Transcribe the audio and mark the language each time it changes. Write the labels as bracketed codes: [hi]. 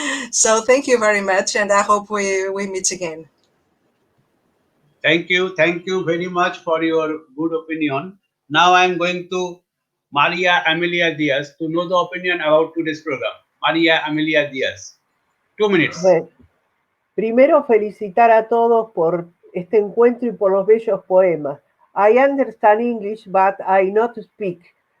[en] So thank you very much, and I hope we meet again. Thank you very much for your good opinion. Now I am going to Maria Amelia Diaz to know the opinion about today's program. Maria Amelia Diaz, 2 minutes. [es] Bueno, primero felicitar a todos por este encuentro y por los bellos poemas. [en] I understand English, but I not speak.